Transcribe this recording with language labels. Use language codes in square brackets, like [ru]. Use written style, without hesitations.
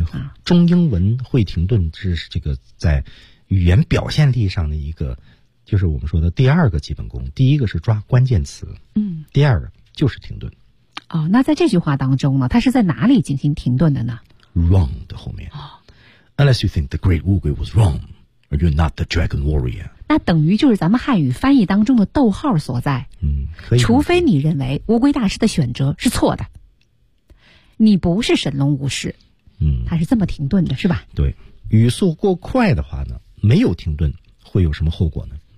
[zh] 啊，中英文会停顿是这个在语言表现力上的一个，就是我们说的第二个基本功。第一个是抓关键词，第二个就是停顿。哦，那在这句话当中呢，它是在哪里进行停顿的呢？ [en] Wrong [zh] 的后面。哦， [en] Unless you think the great [zh] 乌龟 [en] was wrong, or you're not the dragon warrior. [zh] 那等于就是咱们汉语翻译当中的逗号所在。可以。除非你认为乌龟大师的选择是错的，你不是神龙武士。他是这么停顿的，是吧？对，语速过快的话呢，没有停顿会有什么后果呢？